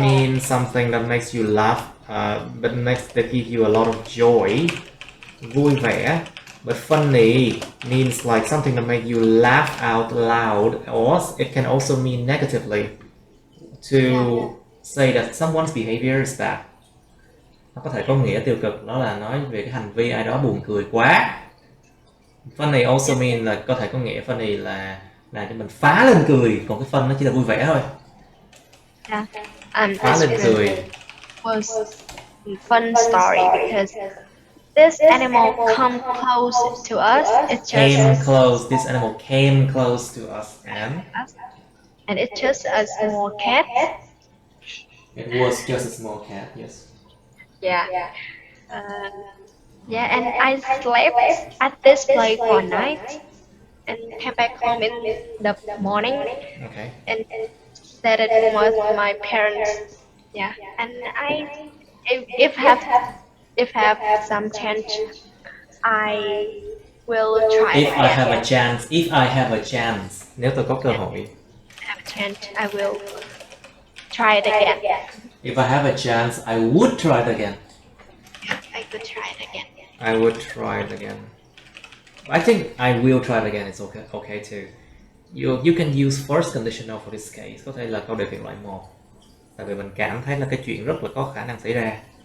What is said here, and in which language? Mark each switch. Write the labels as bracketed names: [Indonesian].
[English] means something that makes you laugh, but that gives you a lot of joy. [Vietnamese] Vui vẻ. [English] But funny means like something that makes you laugh out loud, or it can also mean negatively. To say that someone's behavior is bad. [Vietnamese] Nó có thể có nghĩa tiêu cực, đó là nói về cái hành vi ai đó buồn cười quá. [English] Funny also mean [Vietnamese] là có thể có nghĩa funny là làm cho mình phá lên cười, còn cái fun nó chỉ là vui vẻ thôi. Phá lên cười. [English] Was fun story because this animal come close to us. It just This animal came close to us and it's just a small cat. it was just a small cat, yes. Yeah. And I slept at this place for night and came back home in the morning Okay. and said it with my parents. Yeah, and if have some chance, I will try it If I have a chance, [Vietnamese] nếu tôi có cơ hội. [English] have chance, I will try it again. If I have a chance, I would try it again. I could try it again. I would try it again. I think I will try it again. It's okay too. You can use first conditional for this case. [Vietnamese] Có thể là câu đề kiện loại 1. Tại vì mình cảm thấy là cái chuyện rất là có khả năng xảy ra.